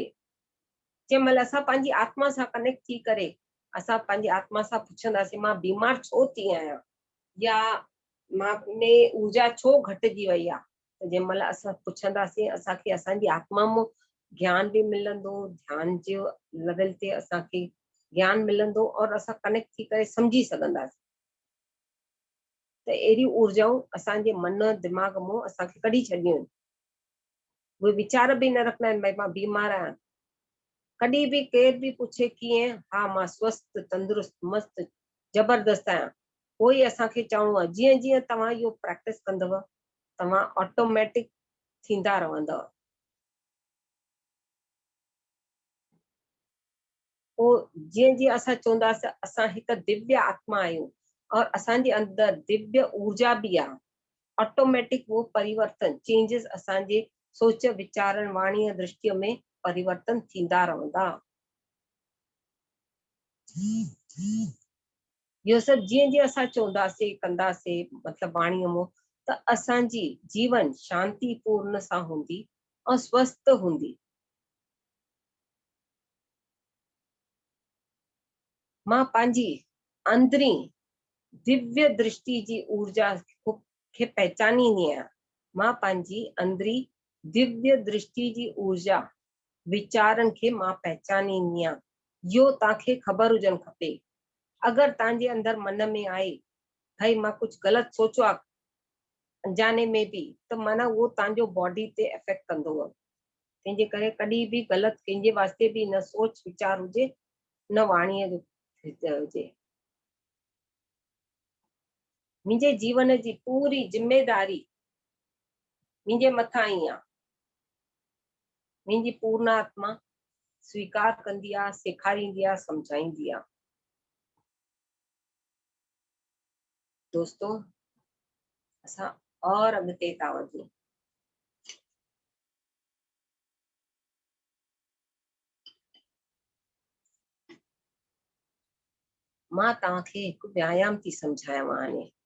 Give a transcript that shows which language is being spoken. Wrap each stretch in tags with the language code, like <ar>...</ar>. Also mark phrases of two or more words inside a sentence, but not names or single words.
<sd>जंहिं महिल असां पंहिंजी आत्मा सां कनेक्ट थी करे असां पंहिंजी आत्मा सां पुछंदासीं मां बीमार छो थी आहियां, या मां में ऊर्जा छो घटिजी वई आहे, त जंहिं महिल असां पुछंदासीं असांखे असांजी आत्मा में ज्ञान बि मिलंदो, ध्यान जो लेवल ते असांखे ज्ञान मिलंदो और असां कनेक्ट थी करे समझी सघंदासीं। त अहिड़ियूं ऊर्जाऊं असांजे मन दिमाग़ में असांखे कढी छॾियूं आहिनि। उहे वीचार बि न रखना आहिनि भई मां बीमार आहियां। कॾहिं बि केर बि पुछे कीअं, हा मां स्वस्थ, तंदुरुस्त, मस्त, जबरदस्त आहियां, कोई असांखे चवणो आहे। जीअं जीअं तव्हां इहो प्रैक्टिस कंदव तव्हां ऑटोमेटिक थींदा रहंदव। पोइ जीअं जीअं असां चवंदासीं असां हिकु दिव्य आत्मा आहियूं, और असांजे अंदर दिव्य ऊर्जा भी आहे। ऑटोमेटिक वो परिवर्तन चेंजेस असांजे सोच विचारण वाणी दृष्टि में परिवर्तन थींदा रहंदा। इहो सभु जीअं जीअं असां चवंदासीं कंदासीं मतलब वाणीअ मों त असांजी जीवन शांतिपूर्ण सां हूंदी और स्वस्थ हूंदी। मां पंहिंजी अंदरी दिव्य दृष्टि जी ऊर्जा खे पहचानींदी आहियां। मां पंहिंजी अंदरी दिव्य दृष्टि जी ऊर्जा विचारन खे मां पहचानींदी आहियां। इहो तव्हांखे ख़बर हुजणु खपे। अगर तव्हांजे अंदर मन में आहे भाई मां कुछ गलत सोचो आहे</sd> <hi>अनजाने में भी,</hi> <sd>त माना वो तव्हांजो बॉडी ते इफेक्ट कंदो। तंहिंजे करे कॾहिं भी गलत कंहिंजे वास्ते भी न सोच विचार हुजे न वाणीअ जो हुजे। मुंहिंजे जीवन जी पूरी जिम्मेदारी मुंहिंजे मथां ई आहे। मुंहिंजी पूर्ण आत्मा स्वीकार कंदी आहे, सेखारींदी आहे, समझाईंदी आहे। दोस्तों असां और अॻिते था वधूं। मां तव्हांखे हिकु व्यायाम थी सम्झायांव हाणे।</sd>